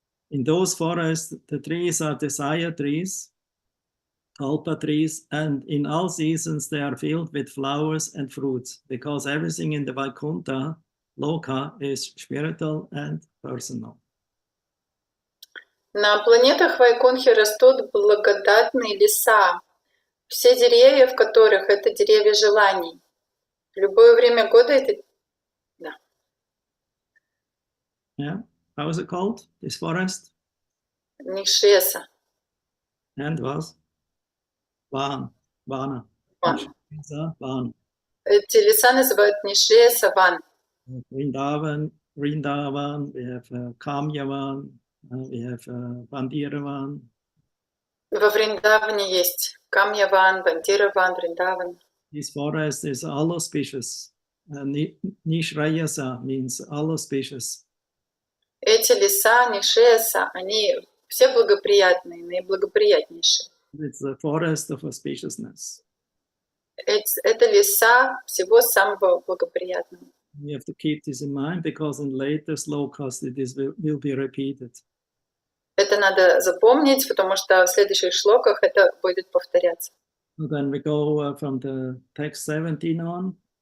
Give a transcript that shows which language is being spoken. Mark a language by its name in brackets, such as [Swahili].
[English] In those forests, the trees are desire trees, kalpa trees, and in all seasons they are filled with flowers and fruits, because everything in the Vaikuntha Loka is spiritual and personal. [Russian] На планетах Вайкунтхи растут благодатные леса, все деревья в которых это деревья желаний. В любое время года это... Да. [English] Yeah. How is it called, this forest? [Russian] Нишреса. [English] And was? Vana. [Russian] Ван. [English] Vana. [Russian] Эти леса называют Нишреса Ван. [English] Vrindavan Vrindavan, we have Kamyavan, we have Bandiravan. [Russian] Во Вриндаване есть Камьяван, Бандираван, Вриндаван. [English] This forest is all auspicious. Nishrayasa means all auspicious. [Russian] Эти леса, Нишеса, они все благоприятные, наиблагоприятнейшие. [English] It's the forest of auspiciousness. [Russian] Это леса всего самого благоприятного. [English] We have to keep this in mind because in later slokas this will be repeated. [Russian] Это надо запомнить, потому что в следующих шлоках это будет повторяться. [English] So then we go from the text 17 on.